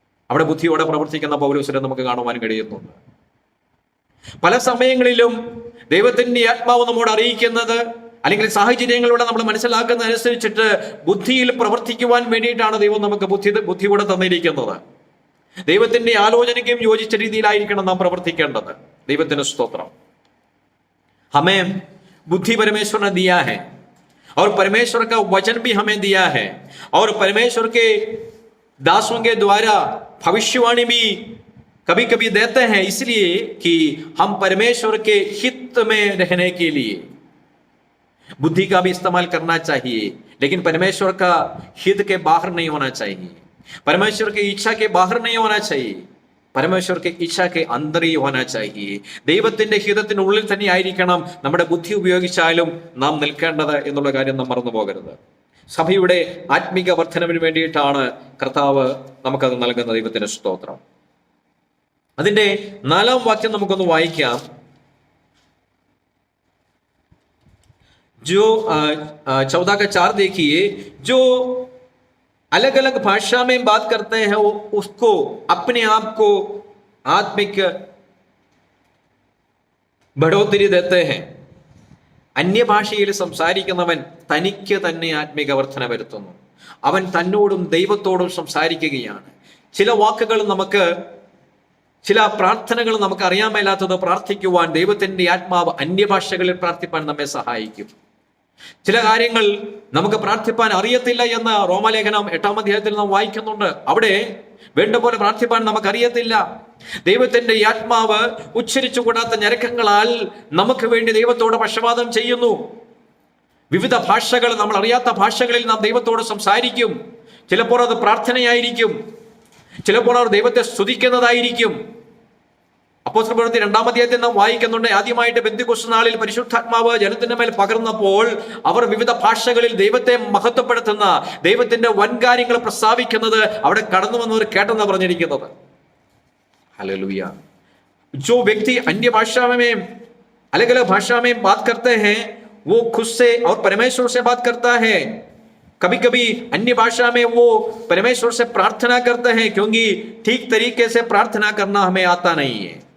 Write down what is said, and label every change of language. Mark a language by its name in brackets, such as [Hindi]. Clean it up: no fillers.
[Malayalam] അവിടെ ബുദ്ധിയോടെ പ്രവർത്തിക്കുന്ന പൗലോസിനെ നമുക്ക് കാണുവാൻ കഴിയുന്നുണ്ട്. പല സമയങ്ങളിലും ദൈവത്തിന്റെ ആത്മാവ് നമ്മോട് അറിയിക്കുന്നത് അല്ലെങ്കിൽ സാഹചര്യങ്ങളിലൂടെ നമ്മൾ മനസ്സിലാക്കുന്നതനുസരിച്ചിട്ട് ബുദ്ധിയിൽ പ്രവർത്തിക്കുവാൻ വേണ്ടിയിട്ടാണ് ദൈവം നമുക്ക് ബുദ്ധിയോടെ തന്നിരിക്കുന്നത്. ദൈവത്തിന്റെ ആലോചനയ്ക്കും യോജിച്ച രീതിയിലായിരിക്കണം നാം പ്രവർത്തിക്കേണ്ടത്. ദൈവത്തിന് സ്തോത്രം. [Hindi] हमें बुद्धि परमेश्वर ने दिया है और परमेश्वर का वचन भी हमें दिया है और परमेश्वर के दासों के द्वारा भविष्यवाणी भी कभी कभी देते हैं, इसलिए कि हम परमेश्वर के हित में रहने के लिए बुद्धि का भी इस्तेमाल करना चाहिए, लेकिन परमेश्वर का हित के बाहर नहीं होना चाहिए, परमेश्वर की इच्छा के बाहर नहीं होना चाहिए, പരമേശ്വർ കെ ഇച്ഛ കെ അന്തരീ ഹോനാ ചാഹിയെ. [Malayalam] ദൈവത്തിന്റെ ഹിതത്തിനുള്ളിൽ തന്നെ ആയിരിക്കണം നമ്മുടെ ബുദ്ധി ഉപയോഗിച്ചാലും നാം നിൽക്കേണ്ടത് എന്നുള്ള കാര്യം നാം മറന്നു പോകരുത്. സഭയുടെ ആത്മീക വർധനവിന് വേണ്ടിയിട്ടാണ് കർത്താവ് നമുക്കത് നൽകുന്ന. ദൈവത്തിന്റെ സ്തോത്രം. അതിന്റെ 4-ാം വാക്യം നമുക്കൊന്ന് വായിക്കാം. [Hindi] जो 14 का 4 देखिए, जो अलग अलग भाषा में बात करते हैं वो उसको अपने आप को आत्मिक बढ़ोतरी देते हैं. [Malayalam] അന്യഭാഷയിൽ സംസാരിക്കുന്നവൻ തനിക്ക് തന്നെ ആത്മീക വർധന വരുത്തുന്നു. അവൻ തന്നോടും ദൈവത്തോടും സംസാരിക്കുകയാണ്. ചില വാക്കുകൾ ചില പ്രാർത്ഥനകൾ നമുക്ക് അറിയാൻ മേലാത്തത് പ്രാർത്ഥിക്കുവാൻ ദൈവത്തിന്റെ ആത്മാവ് അന്യഭാഷകളിൽ പ്രാർത്ഥിപ്പാൻ നമ്മെ സഹായിക്കും. ചില കാര്യങ്ങൾ നമുക്ക് പ്രാർത്ഥിപ്പാൻ അറിയത്തില്ല എന്ന് റോമാലേഖനം 8-ാം അധ്യായത്തിൽ നാം വായിക്കുന്നുണ്ട്. അവിടെ വേണ്ട പോലെ പ്രാർത്ഥിപ്പാൻ നമുക്കറിയത്തില്ല. ദൈവത്തിന്റെ ആത്മാവ് ഉച്ചരിച്ചുകൂടാത്ത ഞരക്കങ്ങളാൽ നമുക്ക് വേണ്ടി ദൈവത്തോട് പക്ഷപാതം ചെയ്യുന്നു. വിവിധ ഭാഷകൾ, നമ്മൾ അറിയാത്ത ഭാഷകളിൽ നാം ദൈവത്തോട് സംസാരിക്കും. ചിലപ്പോൾ അത് പ്രാർത്ഥനയായിരിക്കും, ചിലപ്പോൾ അവർ ദൈവത്തെ സ്തുതിക്കുന്നതായിരിക്കും. അപ്പോസ്തല പ്രവൃത്തി 2-ാം അധ്യായത്തിൽ നാം വായിക്കുന്നുണ്ട്, ആദ്യമായിട്ട് പെന്തിക്കോസ്ത് നാളിൽ പരിശുദ്ധാത്മാവ് ജനത്തിന്റെ മേൽ പകർന്നപ്പോൾ അവർ വിവിധ ഭാഷകളിൽ ദൈവത്തെ മഹത്വപ്പെടുത്തുന്ന, ദൈവത്തിന്റെ വൻകാര്യങ്ങൾ പ്രസ്താവിക്കുന്നത് അവിടെ കടന്നു വന്നവർ കേട്ടെന്നാണ് പറഞ്ഞിരിക്കുന്നത്. [Hindi] हालेलुया. जो व्यक्ति अन्य भाषा में अलग अलग भाषा में बात करते हैं वो खुद से और परमेश्वर से बात करता है. कभी कभी अन्य भाषा में वो परमेश्वर से प्रार्थना करते हैं, क्योंकि ठीक तरीके से प्रार्थना करना हमें आता नहीं है.